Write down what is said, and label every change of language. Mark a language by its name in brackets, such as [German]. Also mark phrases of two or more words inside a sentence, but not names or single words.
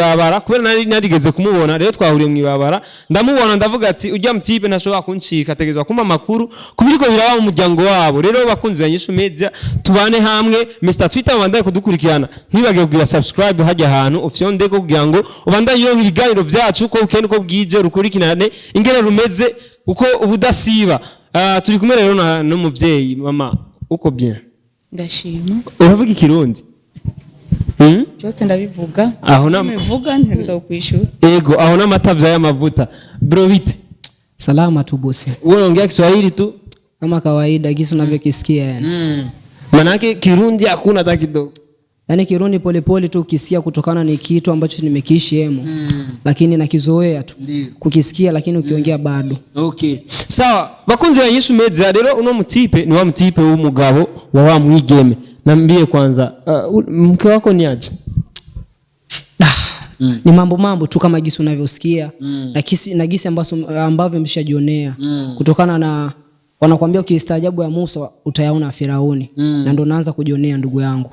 [Rundi] ibabara kubera nari narigeze kumubona rero twahuriye mu ibabara ndamubona ndavuga ati ujya mutipe nashobora kuncika tegezwa kuma makuru kubiriko biraba mu muryango wabo rero bakunzi banyishu media tubane hamwe Mr Twitter bandaye kudukurikirana ntibage kugira subscribe hajya ahantu ufyonde ko kugira ngo ubandaye yo ibiganiro vyacu ko ukende ko bwije rukurikirane ingene rumeze uko ubudasiba turi kumwe rero n'umuvyeyi mama uko bien ndashima uravuga ikirundi cyose ndabivuga aho nabivuga ntiruta kwishura ego aho n'amatavya y'amavuta bro bite [Swahili] salama tu bosi wewe ongea Kiswahili tu kama kawaida gisi unavyokisikia yani manake kirundi hakuna hata kidogo yani kirundi pole pole tu ukisikia kutokana ni kitu ambacho nimekiishi hemo lakini nakizoea tu kukisikia lakini ukiongea bado [Rundi] okay sawa bakunzi ya Yesu media rero uno mutipe ni wa mutipe w'umugabo wa mwigeme [Swahili] nambie kwanza mke wako ni aje ni mambo tu kama gisi unavyosikia na gisi ambavyo mshajionea kutokana na wanakuambia ukistaajabu ya Musa utayaona Firauni na ndo naanza kujionea ndugu yangu